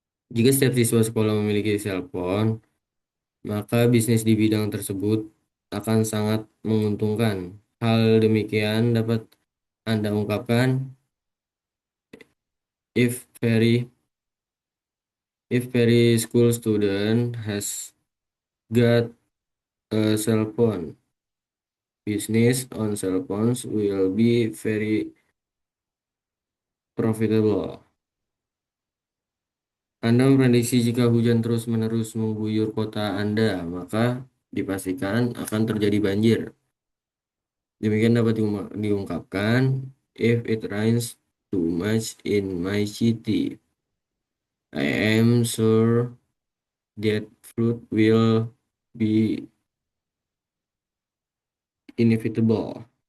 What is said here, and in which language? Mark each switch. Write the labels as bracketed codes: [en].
[id] Jika setiap siswa sekolah memiliki cellphone, maka bisnis di bidang tersebut akan sangat menguntungkan. Hal demikian dapat Anda ungkapkan [en] if very school student has got a cell phone. Business on cell phones will be very profitable. [id] Anda memprediksi jika hujan terus-menerus mengguyur kota Anda, maka dipastikan akan terjadi banjir. Demikian dapat diungkapkan, [en] if it rains too much in my city, I am sure that flood will be inevitable.